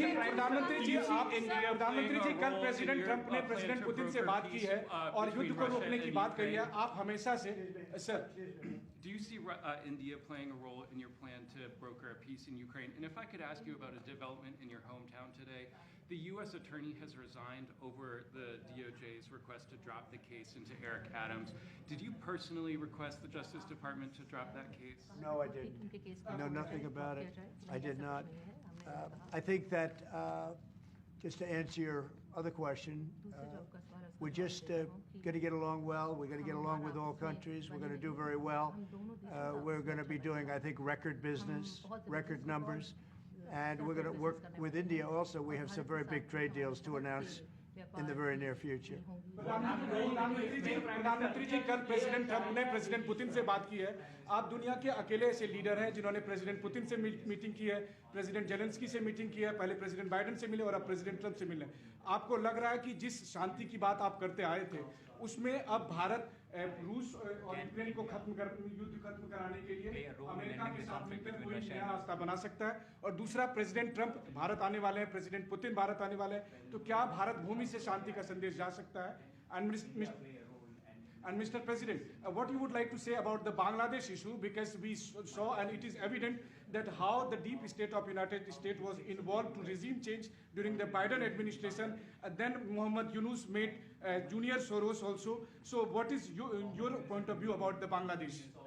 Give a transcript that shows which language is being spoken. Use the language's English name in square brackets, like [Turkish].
[Hindi] प्रधानमंत्री जी कल president Trump ने प्रेसिडेंट पुतिन से बात की है और युद्ध को रोकने की बात कही है आप हमेशा से sir [English] Do you see India playing a role in your plan to broker a peace in Ukraine? And if I could ask you about a development in your hometown today, the U.S. attorney has resigned over the DOJ's request to drop the case into Eric Adams. Did you personally request the Justice Department to drop that case? No, I didn't. I know nothing about it. I did not. I think that, just to answer your other question, we're just going to get along well. We're going to get along with all countries. We're going to do very well. We're going to be doing, I think, record business, record numbers. And we're going to work with India also. We have some very big trade deals to announce in the very near future. [Hindi] प्रधानमंत्री जी कल president Trump ने president Putin से बात की है आप दुनिया के अकेले ऐसे लीडर हैं जिन्होंने प्रेसिडेंट पुतिन से मीटिंग की है प्रेसिडेंट जेलेंस्की से मीटिंग की है पहले प्रेसिडेंट बाइडेन से मिले और अब प्रेसिडेंट ट्रंप से मिले आपको लग रहा है कि जिस शांति की बात आप करते आए थे उसमें अब भारत रूस और यूक्रेन को युद्ध खत्म कराने के लिए अमेरिका के साथ मिलकर कोई नया रास्ता बना सकता है और दूसरा प्रेसिडेंट ट्रंप भारत आने वाले हैं प्रेसिडेंट पुतिन भारत आने वाले हैं तो क्या भारत भूमि से शांति का संदेश जा सकता है [English] And Mr. President, what you would like to say about the Bangladesh issue, because we saw and it is evident that how the deep state of United States was involved to regime change during the Biden administration. Then Muhammad Yunus made Junior Soros also. So what is your point of view about the Bangladesh?